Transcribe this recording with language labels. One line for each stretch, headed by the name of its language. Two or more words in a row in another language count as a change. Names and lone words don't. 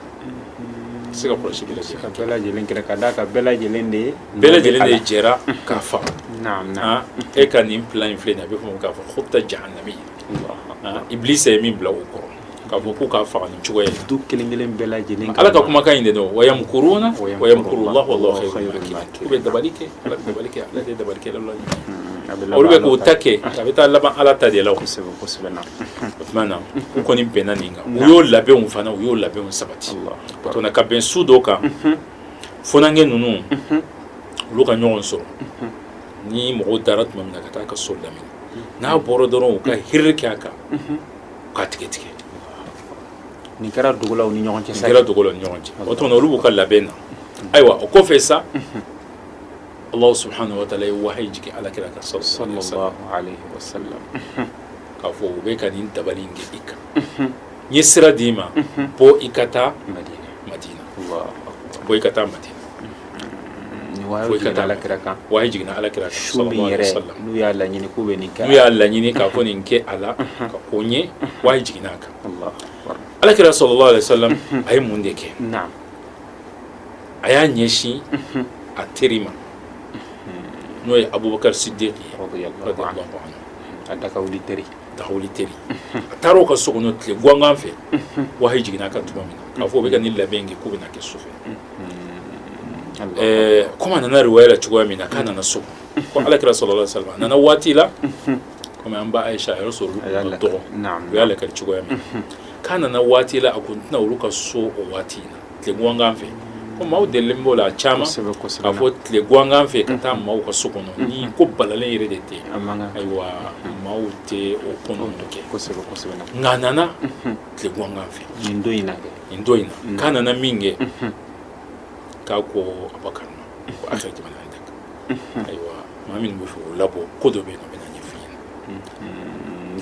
Bambara: tɛ se ka kɔlɔsi bɛɛ lajɛlen kɛlɛ ka d'a kan bɛɛ lajɛlen de jɛra k'a faga e ka nin plan in filɛ nin ye a bɛ fɔ k'a fɔ khubta jahannami ibilisa ye min bila o kɔrɔ k'a fɔ k'u k'a faga nin cogoya in du kelen-kelen bɛɛ lajɛlen ala ka kumakan in de don
Arabic: ويمكرون ويمكر الله والله خير الماكرين
Bambara: u bɛ dabali kɛ ala bɛ dabali kɛ ala de ye dabalikɛlaw ye olu bɛ k'u ta kɛ a bɛ taa laban ala ta de la o tuma na u kɔni bɛnna nin kan u y'o labɛnw fana u y'o labɛnw sabati tɔnɔ ka bɛn su dɔ kan fonange ninnu olu ka ɲɔgɔn sɔrɔ ni mɔgɔw dara tuma min na ka taa ka so lamini n'a bɔra dɔrɔn u ka hiri kɛ a kan u k'a tigɛ ni kɛra dugulaw ni ɲɔgɔn cɛ sa kɛra dugulaw ni ɲɔgɔn cɛ o tuma olu b'u ka labɛn na ayiwa o kɔfɛ sa
Arabic: الله سبحانه وتعالى
Bambara: ye wahayi jigin alakira kan
Arabic: صلى الله عليه وسلم
Bambara: k'a fɔ u bɛ ka nin dabali in kɛ i kan n ye sira d'i ma bɔ i ka taa Madina bɔ i ka taa Madina wahayi jigin alakira kan wahayi jigin alakira kan
Arabic: صلى الله عليه وسلم
Bambara: n'u y'a laɲini k'u bɛ nin kɛ n'u y'a laɲini k'a fɔ nin kɛ a la ka ko ɲɛ wahayi jiginna a kan alakira
Arabic: صلى الله عليه وسلم
Bambara: a ye mun de kɛ a y'a ɲɛsin a teri ma n'o ye Abubakar Siddiq
Arabic: رضي الله عنه
Bambara: a dakawuli teri a taara o ka so kɔnɔ tile gangan fɛ wahayi jiginna a kan tuma min na k'a fɔ u bɛ ka nin labɛn kɛ k'u bɛna kɛ su fɛ comme a nana riwaya la cogoya min na k'a nana so ko alakira
Arabic: صلى الله عليه وسلم
Bambara: a nana waati la comme an ba Aisha a yɛrɛ sɔrɔ olu ka dɔgɔ u y'a lakari cogoya min na k'a nana waati la a kun tɛna olu ka so o waati in na tile gangan fɛ ko maaw delilen b'o la a caman k'a fɔ tile gangan fɛ ka taa maaw ka so kɔnɔ ni ko balalen yɛrɛ de tɛ ayiwa maaw tɛ o ko ninnu kɛ nka a nana tile gangan fɛ nin don in na k'a nana min kɛ k'a ko Abubakar ma ko akhira jamana in daga ayiwa maa minnu bɛ fɛ o labɔ ko dɔ bɛ yen nɔ bɛ na ɲɛfɔ i ɲɛna